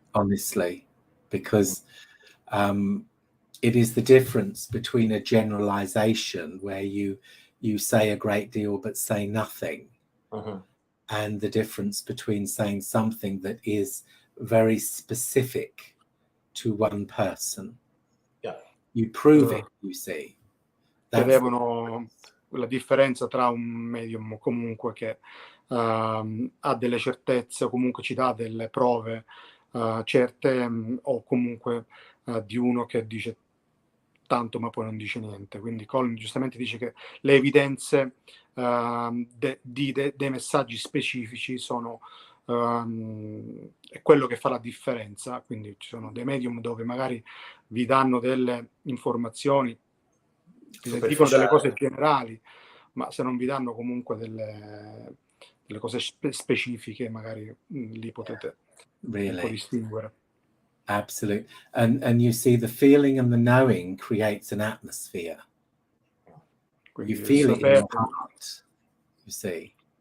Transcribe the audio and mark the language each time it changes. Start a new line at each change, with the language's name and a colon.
English: Honestly, because it is the difference between a generalization where you say a great deal but say nothing, and the difference between saying something that is very specific to one person. Yeah. You prove it, you see.
Italian: Chiedevano la differenza tra un medium comunque che ha delle certezze o comunque ci dà delle prove certe o comunque di uno che dice tanto ma poi non dice niente. Quindi Colin giustamente dice che le evidenze dei messaggi specifici sono è quello che fa la differenza. Quindi ci sono dei medium dove magari vi danno delle informazioni, dicono delle cose generali, ma se non vi danno comunque delle cose specifiche, magari lì potete un po' distinguere.
English: Absolutely. And you see, the feeling and the knowing creates an atmosphere.
Italian: Quindi
English: you feel it in your heart, you see.